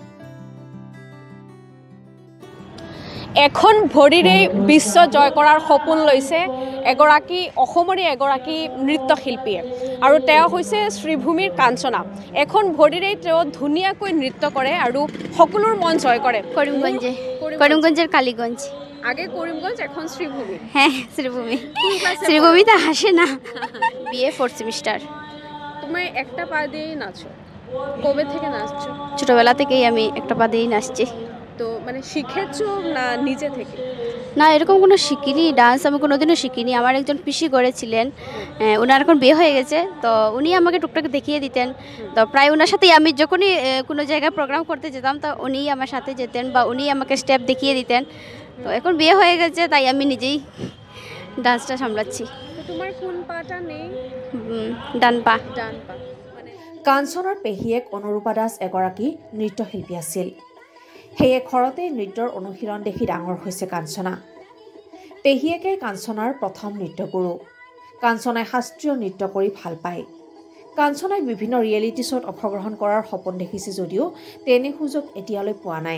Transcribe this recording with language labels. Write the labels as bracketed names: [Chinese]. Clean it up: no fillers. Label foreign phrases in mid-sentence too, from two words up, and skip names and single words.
[Assamese] এখন ভৰিৰে বিশ্ব জয় কৰাৰ সপোন লৈছে এগৰাকী অসমৰে এগৰাকী নৃত্যশিল্পীয়ে, আৰু তেওঁ হৈছে শ্ৰীভূমিৰ কাঞ্চনা। এখন ভৰিৰে তেওঁ ধুনীয়াকৈ নৃত্য কৰে আৰু সকলোৰ মন জয় কৰে। [Bangla] করিমগঞ্জের কালীগঞ্জ। আগে করিমগঞ্জ, এখন শ্রীভূমি। হ্যাঁ, শ্রীভূমি। শ্রীভূমিতে আসে না। বিএ 4th সেমিস্টার। তুমি একটা পা দিয়েই নাচো, কবে থেকে নাচছো? ছোটবেলা থেকেই আমি একটা পা দিয়েই নাচছি। তো মানে শিখেছো না নিজে থেকে? না, এরকম কোনো শিখিনি। ডান্স আমি কোনোদিনও শিখিনি। আমার একজন পিসি করেছিলেন, ওনার এখন বিয়ে হয়ে গেছে, তো উনি আমাকে টুকটাক দেখিয়ে দিতেন। তো প্রায় ওনার সাথেই আমি যখনই কোনো জায়গায় প্রোগ্রাম করতে যেতাম, তো উনিই আমার সাথে যেতেন বা উনি আমাকে স্টেপ দেখিয়ে দিতেন। তো এখন বিয়ে হয়ে গেছে, তাই আমি নিজেই ডান্সটা সামলাচ্ছি। তোমার কোন পাটা নেই? ডান পা। ডান পা। [Assamese] কাঞ্চনাৰ পেহীয়েক অনুৰূপা দাস এগৰাকী নৃত্যশিল্পী আছিল। সেয়ে ঘৰতে নৃত্যৰ অনুশীলন দেখি ডাঙৰ হৈছে কাঞ্চনা। পেহীয়েকে কাঞ্চনাৰ প্ৰথম নৃত্যগুৰু। কাঞ্চনাই শাস্ত্ৰীয় নৃত্য কৰি ভাল পায়। কাঞ্চনাই বিভিন্ন ৰিয়েলিটি শ্ব'ত অংশগ্ৰহণ কৰাৰ সপোন দেখিছে যদিও তেনে সুযোগ এতিয়ালৈ পোৱা নাই।